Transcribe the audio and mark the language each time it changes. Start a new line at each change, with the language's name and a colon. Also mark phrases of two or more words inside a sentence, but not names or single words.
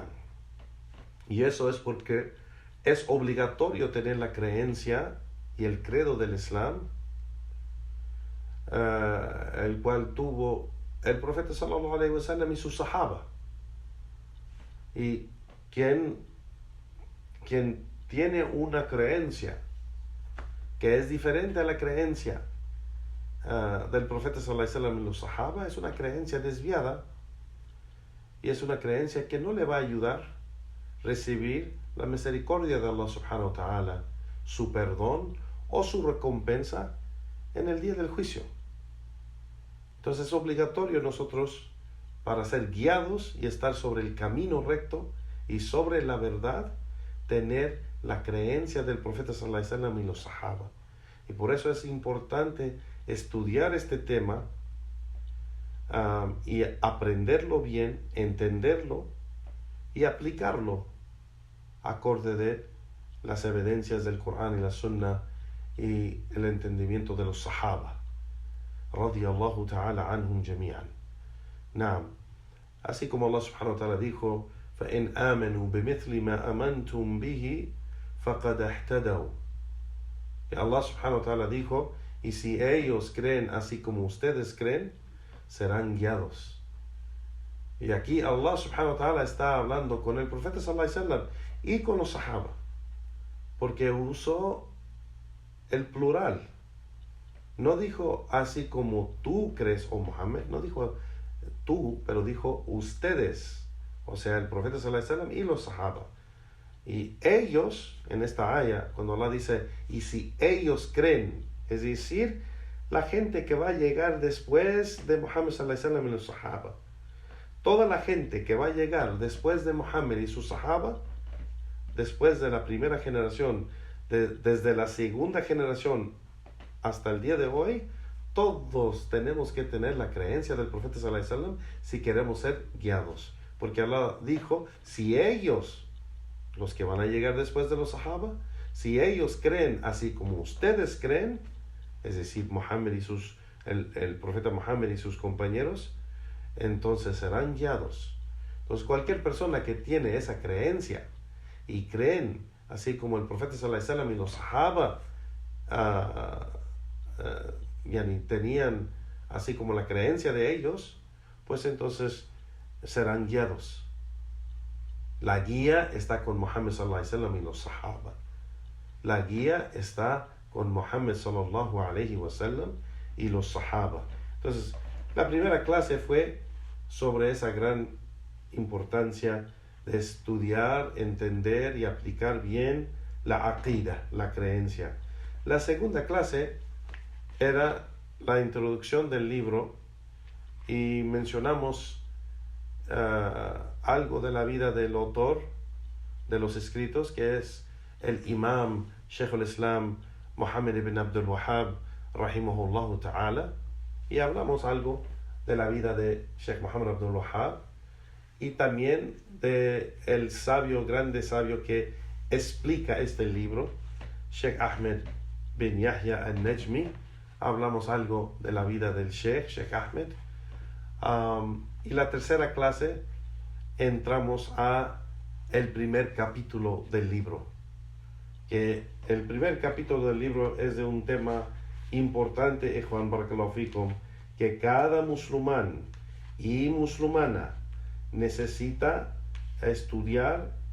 Spanish: Y eso es porque es obligatorio tener la creencia y el credo del Islam, el cual tuvo el profeta
Arabic: صلى الله عليه وسلم
Spanish: y sus sahaba. Y quien tiene una creencia que es diferente a la creencia del profeta
Arabic: صلى الله عليه وسلم
Spanish: y los sahaba, es una creencia desviada y es una creencia que no le va a ayudar a recibir la misericordia de Allah
Arabic: سبحانه وتعالى,
Spanish: su perdón o su recompensa en el día del juicio. Entonces es obligatorio nosotros, para ser guiados y estar sobre el camino recto y sobre la verdad, tener la creencia del profeta
Arabic: صلى الله عليه وسلم
Spanish: y los sahaba. Y por eso es importante estudiar este tema y aprenderlo bien, entenderlo y aplicarlo acorde de las evidencias del Corán y la Sunna y el entendimiento de los sahaba
Arabic: رضي الله تعالى عنهم جميعا.
Spanish: Naam. Así como Allah
Arabic: سبحانه وتعالى
Spanish: dijo:
Arabic: فَإِنْ آمَنُوا بِمِثْلِ مَا أَمَنْتُمْ بِهِ فَقَدْ اهْتَدَوْا.
Spanish: Y Allah
Arabic: سبحانه وتعالى
Spanish: dijo: y si ellos creen así como ustedes creen, serán guiados. Y aquí Allah
Arabic: سبحانه وتعالى
Spanish: está hablando con el profeta
Arabic: صلى الله عليه وسلم
Spanish: y con los sahaba, porque usó el plural. No dijo así como tú crees, oh Muhammad, no dijo tú, pero dijo ustedes, o sea, el profeta
Arabic: صلى الله عليه وسلم
Spanish: y los sahaba. Y ellos, en esta aya, cuando Allah dice, y si ellos creen, es decir, la gente que va a llegar después de Muhammad
Arabic: صلى الله عليه وسلم
Spanish: y los sahaba. Toda la gente que va a llegar después de Muhammad y sus sahaba, después de la primera generación, desde la segunda generación hasta el día de hoy, todos tenemos que tener la creencia del profeta
Arabic: صلى الله عليه وسلم
Spanish: si queremos ser guiados. Porque Allah dijo, si ellos, los que van a llegar después de los sahaba, si ellos creen así como ustedes creen, es decir, Muhammad y el profeta Muhammad y sus compañeros, entonces serán guiados. Entonces cualquier persona que tiene esa creencia y creen así como el profeta
Arabic: صلى الله عليه وسلم
Spanish: y los sahaba tenían así como la creencia de ellos, pues entonces serán guiados. La guía está con Muhammad
Arabic: صلى الله عليه وسلم
Spanish: y los sahaba. La guía está con Muhammad
Arabic: صلى الله عليه وسلم
Spanish: y los sahaba. Entonces, la primera clase fue sobre esa gran importancia de estudiar, entender y aplicar bien la aqida, la creencia. La segunda clase era la introducción del libro y mencionamos algo de la vida del autor de los escritos, que es el imam Sheikh al-Islam Muhammad ibn Abdul Wahhab
Arabic: رحمه الله تعالى,
Spanish: y hablamos algo de la vida de Sheikh Muhammad Abdul Wahhab y también de el grande sabio que explica este libro, Sheikh Ahmed bin Yahya al-Najmi. Hablamos algo de la vida del Sheikh Ahmed, Y la tercera clase entramos a el primer capítulo del libro, que el primer capítulo del libro es de un tema importante, Juan
Arabic: بارك الله فيكم,
Spanish: que cada musulmán y musulmana necesita estudiar